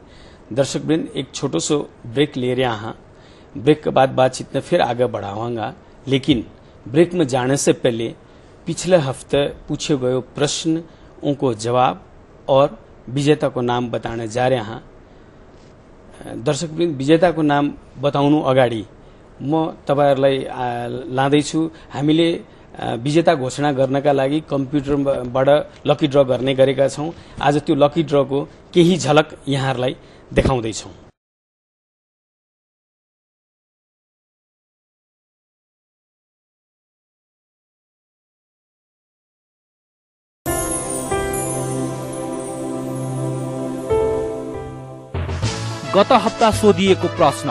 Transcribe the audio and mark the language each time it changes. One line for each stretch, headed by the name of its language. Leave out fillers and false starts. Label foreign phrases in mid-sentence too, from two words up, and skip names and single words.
Hindi: दर्शक वृंद, एक छोटो सो ब्रेक ले रहे हैं, ब्रेक के बाद बातचीत में फिर आगे बढ़ाऊंगा। लेकिन ब्रेक में जाने से पहले पिछले हफ्ते पूछे गए प्रश्न, उनको जवाब और विजेता को नाम बताने जा रहे हैं।
Nepali: दर्शक वृंद, विजेता को नाम बताउनु अगाडि म तपाईहरुलाई लाँदैछु। हामीले विजेता घोषणा गर्नका लागि कम्प्युटरबाट
English: lucky draw
Nepali: गर्ने गरेका छौं। आज त्यो लकी ड्रको केही झलक यहाँहरूलाई देखाउँदैछौं। गत हप्ता सोधिएको प्रश्न,